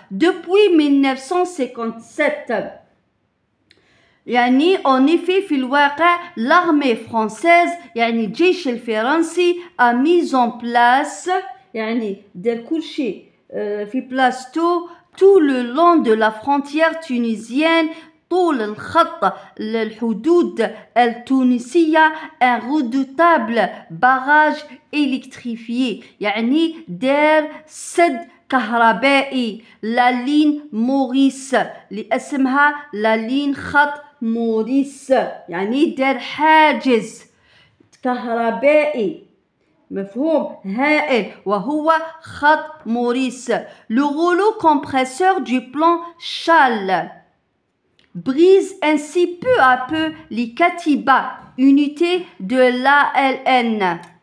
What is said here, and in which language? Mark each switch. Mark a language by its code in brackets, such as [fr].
[fr] depuis 1957 يعني en effet [ar] في الواقع [fr] l'armée française يعني [ar] الجيش الفرنسي [fr] a mis en place [ar] يعني دار كل شيء في بلاصتو [fr] tout le long de la frontière tunisienne [ar] طول الخط الحدود التونسية [fr] un redoutable barrage électrifié [ar] يعني دار سد كهربائي لا لين موريس اللي اسمها لا لين خط موريس يعني دار حاجز كهربائي مفهوم هائل وهو خط موريس. [fr] Le rouleau compresseur du plan Châle brise ainsi peu à peu les Katiba, unité de l'ALN.